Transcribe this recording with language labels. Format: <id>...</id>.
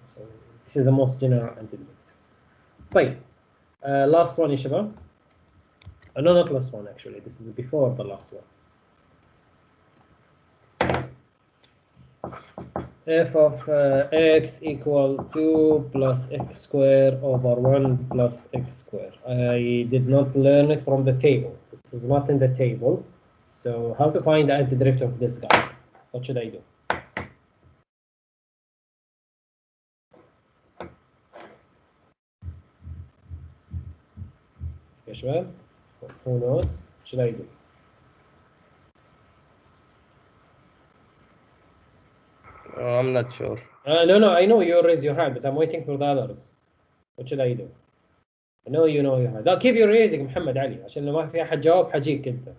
<en>So this is the most general antiderivative.</en> <ar>طيب</ar> <en>last one</en> <ar>يا شباب.</ar> <en>No, not last one actually. This is before the last one. F of x equal 2 plus x square over 1 plus x square. I did not learn it from the table. This is not in the table. So how to find the antiderivative of this guy? What should I do?</en> <ar>يا شباب</ar> <en>who knows? What should I do? I'm not sure. No, I know you raise your hand, but I'm waiting for the others. What should I do? I know you know your hand.</en> <ar>لا</ar> <en>keep your raising</en> <ar>محمد علي عشان لو ما في أحد جاوب حجيك أنت.</ar>